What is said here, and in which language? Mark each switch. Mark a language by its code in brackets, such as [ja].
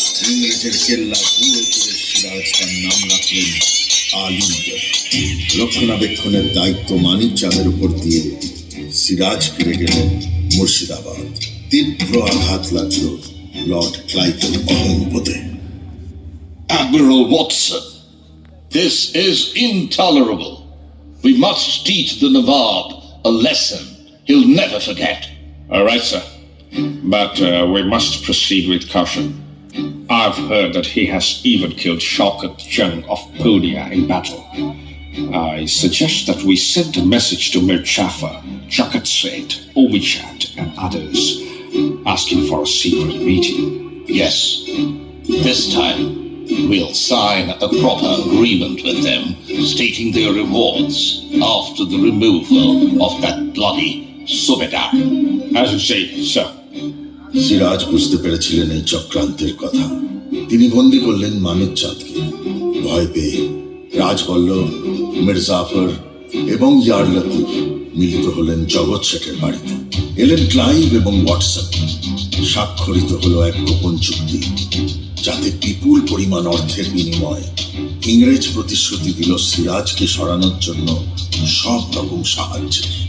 [bn] ইংরেজের কেল্লা পুরো তুলে সিরাজ তার নাম রাখলেন আলিনগর। রক্ষণাবেক্ষণের দায়িত্ব মানিক চাঁদের উপর দিয়ে সিরাজ ফিরে গেলেন মুর্শিদাবাদ। তীব্র আঘাত লাগলো Lord ক্লাইভের অহংবোধে। [en] Admiral Watson, this is intolerable. We must teach the Nawab a lesson he'll never forget. All right, sir. But we must proceed with caution. I've heard that he has even killed Shaukat Jung of Podia in battle. I suggest that we send a message to Mir Jafar, Chakat Seth, Omichand, and others, asking for a secret meeting. Yes, this time we'll sign a proper agreement with them, stating their rewards after the removal of that bloody Subedar. As you say, sir. [bn] Siraj বুঝতে পেরেছিলেন এই চক্রান্তের কথা। তিনি বন্দী করলেন মানিক চাঁদকে। ভয় পেয়ে রাজবল্লভ, মির্জাফর এবং ইয়ার লতিফ মিলিত হলেন জগৎ শেঠের বাড়িতে। এলেন ক্লাইভ এবং ওয়াটসন। স্বাক্ষরিত হলো এক গোপন চুক্তি, যাতে বিপুল পরিমাণ অর্থের বিনিময়ে ইংরেজ প্রতিশ্রুতি দিল সিরাজকে সরানোর জন্য সব রকম সাহায্যের।